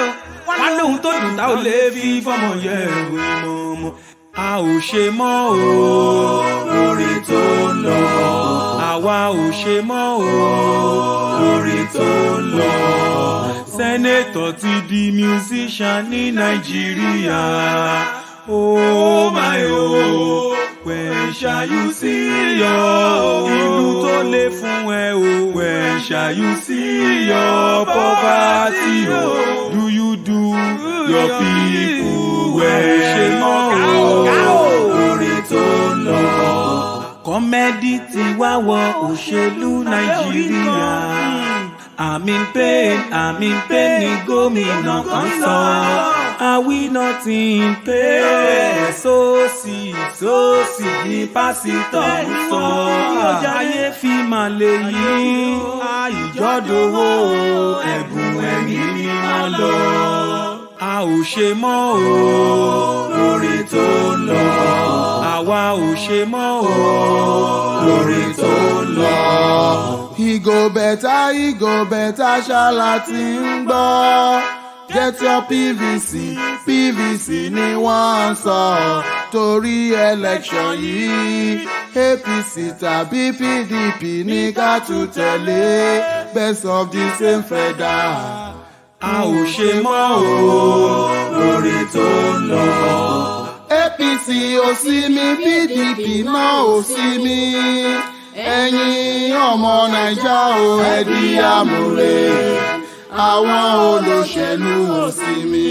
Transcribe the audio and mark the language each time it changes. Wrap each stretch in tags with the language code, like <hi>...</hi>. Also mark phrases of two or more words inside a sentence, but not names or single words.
<yo>Wọ́n lóhun tó dùn tá ò lè fi fọ́mọ yẹ ìwé mọ́mọ́. A ò ṣe mọ́ o lórí tó ń lọ. Àwa ò ṣe mọ́ o lórí tó ń lọ. Sẹ́nétọ̀ ti di musician ní Nàìjíríà.</yo> <en>Oh my oh, when shall you see your</en> <yo>ìlú tó lè fún ẹ o?</yo> <en>When shall you see your poverty o? Do you do your people well?</en> <yo>Ṣe mọ́ o lórí tó ń lọ. Kọ́mẹ́dì ti wá wọ òṣèlú Nàìjíríà.</yo> <en>I'm in pain</en> <yo>ni gómìnà kan sọ.</yo> <en>Are we not in pain?</en> <yo>Sósì ní pásítọ̀ ń sọ. Ayé fi máa lè yí ìjọ́dọ̀wọ́ ẹ̀bùn ẹ̀mí mímọ́ lọ. A ò ṣe mọ́ o lórí tó ń lọ. Àwa ò ṣe mọ́ o lórí tó ń lọ. Ìgò bẹ̀tà ṣáàlà ti ń gbọ́.</yo> <en>Get your PVC</en> <yo>ni wọ́n ń sọ. Torí election yìí APC tàbí PDP ní ká tún tẹ̀lé.</yo> <en>Best of the same feather.</en> <yo>A ò ṣe mọ́ o lórí tó ń lọ. APC ò sí mi, PDP náà ò sí mi. Ẹ̀yin ọmọ Naija o ẹ di àmúre. Àwọn olóṣèlú ò sí mi.</yo>